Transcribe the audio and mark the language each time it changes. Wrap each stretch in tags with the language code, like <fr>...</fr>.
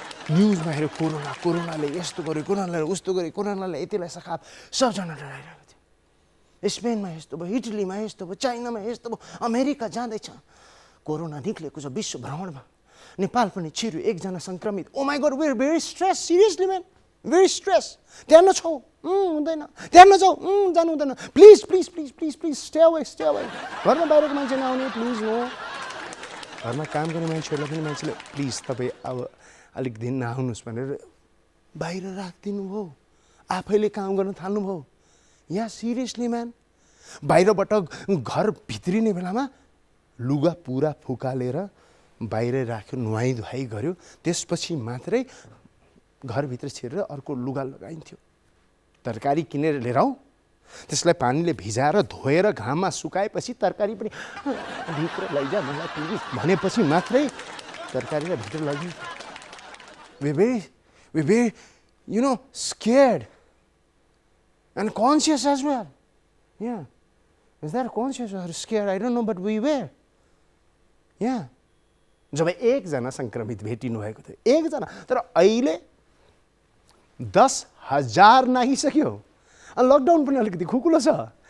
<ne>न्युजमा हेऱ्यो कोरोनाले यस्तो गर्यो, कोरोनाले उस्तो गर्यो, कोरोनाले यतिलाई सखाप, सबजना डराइरहेको थियो। स्पेनमा यस्तो भयो, इटलीमा यस्तो भयो, चाइनामा यस्तो भयो, अमेरिका जाँदैछ। कोरोना निक्लेको छ विश्व भ्रमणमा। नेपाल पनि छिर्यो एकजना संक्रमित।</ne> <en>Oh my God, we're very stressed, seriously man. Very stressed.</en> <ne>त्यहाँ नछौ, हुँदैन। त्यहाँ नजाऊ, जानु हुँदैन।</ne> <en>Please, stay away.</en> <ne>घरमा बाहिरको मान्छे नआउने,</ne> <en>please no.</en> <ne>घरमा काम गर्ने मान्छेहरूलाई पनि मान्छेले प्लिज तपाईँ अब अलिक दिन नआउनुहोस् भनेर बाहिर राखिदिनु भयो। आफैले काम गर्न थाल्नु भयो। या</ne> <en>seriously man,</en> <ne>बाहिरबाट घर भित्रिने बेलामा लुगा पुरा फुकालेर बाहिर राख्यो, नुहाई धुवाई गर्यो, त्यसपछि मात्रै घरभित्र छिरेर अर्को लुगा लगाइन्थ्यो। तरकारी किनेर लिएर आऊ, त्यसलाई पानीले भिजाएर धोएर घाममा सुकाएपछि तरकारी पनि भित्र लैजा मलाई प्लिज भनेपछि मात्रै तरकारीलाई भित्र लगिन्थ्यो।</ne> <en>We very, you know, scared and conscious as well. Yeah. Is that conscious or scared? I don't know, but we were. Yeah.</en> <ne>जब एकजना संक्रमित भेटिनु भएको थियो, एकजना, तर अहिले 10,000 नागिसक्यो। लकडाउन पनि अलिकति खुकुलो छ।</ne>